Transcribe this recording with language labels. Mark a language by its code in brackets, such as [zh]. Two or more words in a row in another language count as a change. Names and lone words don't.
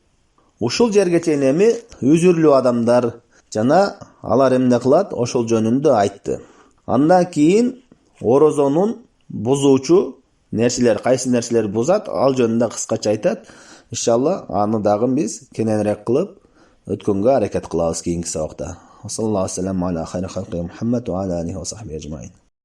[ky] Ушул жерге чейин эми үзүрлүү адамдар жана алар эмне кылат? Ошол жөнүндө айтты. Андан кийин орозонун бузуучу нерселер, кайсы нерселер бузат, ал жөнүндө кыскача айтат. Иншалла аны дагы биз кененирээк кылып өткөнгө аракет кылабыз кийинки сабакта. [ar] صلى الله عليه وسلم على خير خلقه محمد وعلى عليه وصحبه أجمعين.